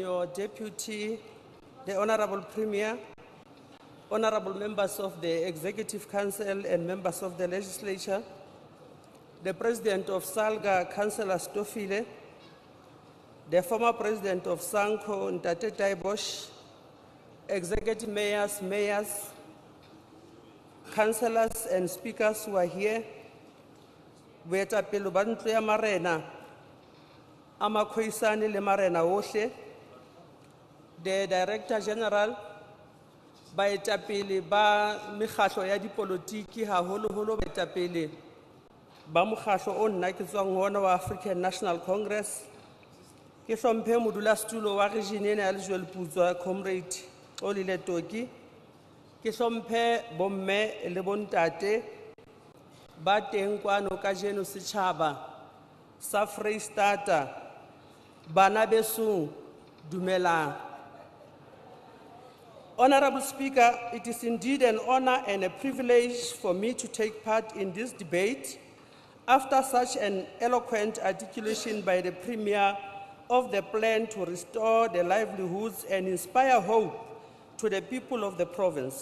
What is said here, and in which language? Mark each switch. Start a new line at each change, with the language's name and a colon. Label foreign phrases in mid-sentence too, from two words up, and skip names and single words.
English: your Deputy, the Honorable Premier, Honorable members of the Executive Council and members of the Legislature, the President of Salga, Councillor Stofile, the former President of Sanko, Ntate Taibosh, Executive Mayors, Councillors and Speakers who are here,
Southern Sotho: Boetapele ba ntlo ya marena, ama khoisane le marena ohle,
English: the Director General,
Southern Sotho: baetapele ba mekgatlo ya dipolotiki haholoholo baetapele ba mokgatlo o nna ke tswang ho ona wa African National Congress, ke hlomphe modulasetulo wa region ena ya Lejweleputswa Comrade Olile Toki, ke hlomphe bomme le bontate ba teng kwano kajeno setjhaba sa Freistata, bana beso dumelang.
English: Honorable Speaker, it is indeed an honor and a privilege for me to take part in this debate after such an eloquent articulation by the Premier of the plan to restore the livelihoods and inspire hope to the people of the province.